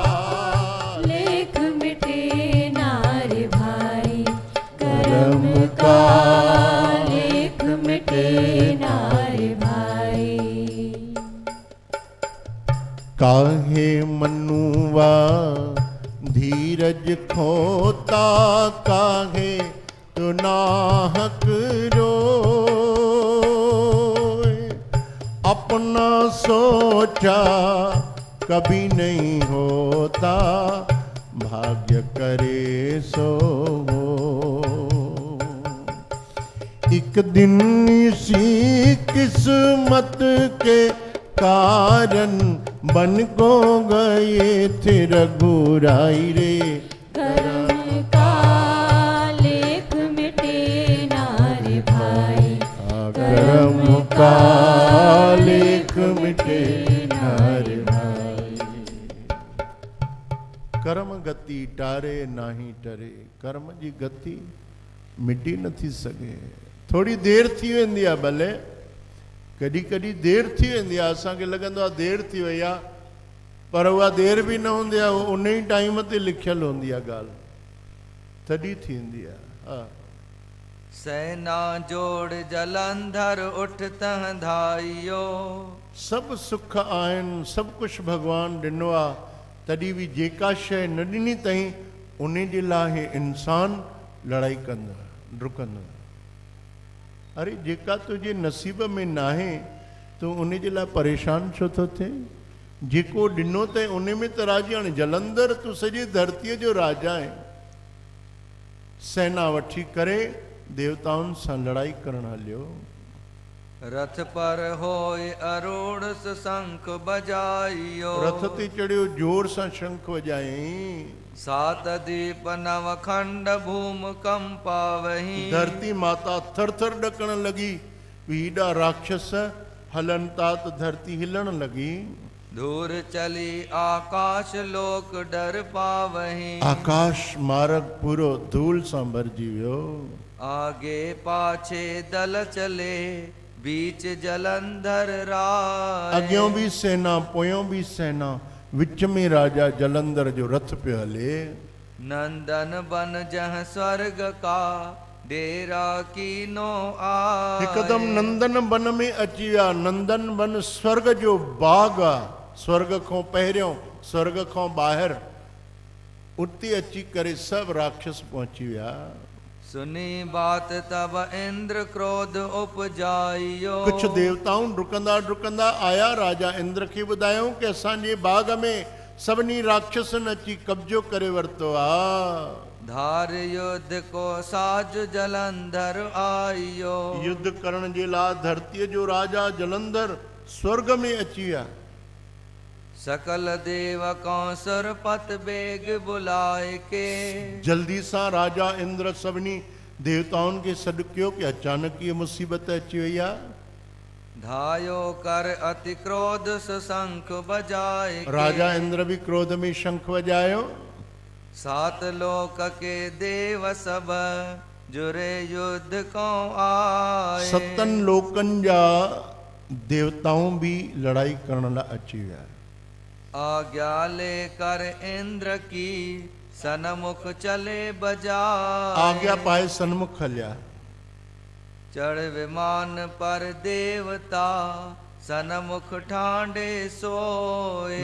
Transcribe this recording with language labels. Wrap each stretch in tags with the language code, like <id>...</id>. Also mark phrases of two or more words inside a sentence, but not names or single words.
<hi>लेख मिटे नार भाई, कर्म का लेख मिटे नार भाई। काहे मनुआ धीरज खोता, काहे तो नाहक रोए। अपना सोचा कभी नहीं होता, भाग्य करे सो हो। एक दिन इसी किस्मत के कारण बन को गए थे रघुराई रे। कर्म का लेख मिटे ना रे भाई, कर्म का लेख मिटे ना रे भाई। कर्म गति टारे नाही टरे,</hi> <sd>कर्म जी गति मिटी नथी सके। थोड़ी देर थी वेंदी आहे, भले कॾहिं कॾहिं देर थी वेंदी आहे, असांखे लॻंदो आहे देर थी वई आहे, पर उहा देर बि न हूंदी आहे, उन ई टाइम ते लिखियलु हूंदी आहे ॻाल्हि, तॾहिं थींदी आहे। हा,</sd> <hi>सेना जोड़ जलंधर उठ तह धाइयो।</hi> <sd>सभु सुख आहिनि, सभु कुझु भॻवानु ॾिनो आहे, तॾहिं बि जेका शइ न ॾिनी अथई उन जे लाइ इंसान लड़ाई कंदो, डुकंदो। अरे जेका तुंहिंजे नसीब में नाहे तूं उन जे लाइ परेशान छो थो थिए? जेको ॾिनो अथई उन में त राजी। हाणे जलंधर तूं सॼी धरतीअ जो राजा आहे, सेना वठी करे देवताउनि सां लड़ाई करण हलियो।</sd> <hi>रथ पर होय अरूढ़ शंख बजाइयो।</hi> <sd>रथ ते चढ़ियो, जोर सां शंख वॼायईं।</sd> <hi>सात दीप नव खंड भूम कंपा वही।</hi> <sd>धरती माता थर थर ॾकण लॻी, हेॾा राक्षस हलन था त धरती हिलण लॻी।</sd> <hi>दूर चली आकाश लोक डर पावही।</hi> <sd>आकाश मार्ग पूरो धूल सां भरिजी वियो।</sd> <hi>आगे पाछे दल चले बीच जलंधर राय।</hi> <sd>अॻियों बि सेना, पोयों बि सेना, विच में राजा जलंधर जो रथ पियो हले।</sd> <hi>नंदन बन जह स्वर्ग का डेरा कीनो आए।</hi> <sd>हिकदम नंदन बन में अची विया। नंदन बन स्वर्ग जो बाग आहे, स्वर्ग खां पहिरियों, स्वर्ग खां ॿाहिरि, उते अची करे सभु राक्षस पहुची विया।</sd> <hi>सुनी बात तब इंद्र क्रोध उपजाइयो।</hi> <sd>कुछ देवताऊं डुकंदा डुकंदा आया, राजा इंद्र खे ॿुधायूं कि असांजे बाग में सभिनी राक्षसनि अची कब्जो करे वरितो आहे।</sd> <hi>धार युद्ध को साज जलंधर आइयो।</hi> <sd>युद्ध करण जे लाइ धरतीअ जो राजा जलंधर स्वर्ग में अची विया।</sd> <hi>सकल देवकों सुरपत बेग बुलाए के।</hi> <sd>जल्दी सां राजा इंद्र सभिनी देवताउनि खे सॾु कयो कि अचानक ये मुसीबत अची वई आहे।</sd> <hi>धायो कर अति क्रोध शंख बजाए के।</hi> <sd>राजा इंद्र भी क्रोध में शंख वजायो।</sd> <hi>सात लोक के देव सब जुरे युद्ध को आए।</hi> <sd>सतन लोकन जा देवताऊं भी लड़ाई करण लाइ अची विया।</sd> <hi>आज्ञा लेकर इंद्र की सन्मुख चले बजाए।</hi> <sd>आज्ञा पाए सन्मुख हलिया।</sd> <hi>चढ़ विमान पर देवता सन्मुख ठांडे सोए।</hi>